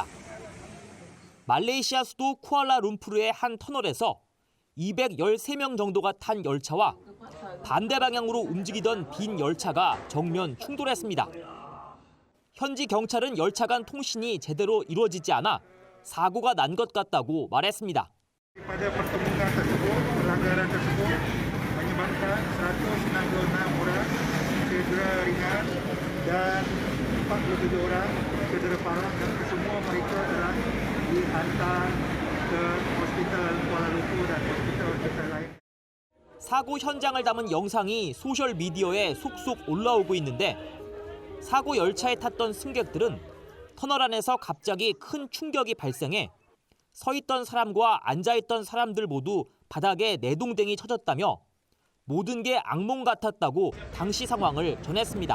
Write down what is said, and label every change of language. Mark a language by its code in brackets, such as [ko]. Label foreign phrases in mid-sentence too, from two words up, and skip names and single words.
[ko] 말레이시아 수도 쿠알라룸푸르의 한 터널에서 213명 정도가 탄 열차와 반대 방향으로 움직이던 빈 열차가 정면 충돌했습니다. 현지 경찰은 열차 간 통신이 제대로 이루어지지 않아 사고가 난 것 같다고 말했습니다. [ms] Pada pertemuan tersebut, pelanggaran tersebut menyebabkan 166 orang cedera ringan dan 47 orang cedera parah dan semua mereka telah dihantar ke hospital Kuala Lumpur dan hospital lain. [ko] 사고 현장을 담은 영상이 소셜 미디어에 속속 올라오고 있는데 사고 열차에 탔던 승객들은 터널 안에서 갑자기 큰 충격이 발생해 서 있던 사람과 앉아 있던 사람들 모두 바닥에 내동댕이 쳐졌다며 모든 게 악몽 같았다고 당시 상황을 전했습니다.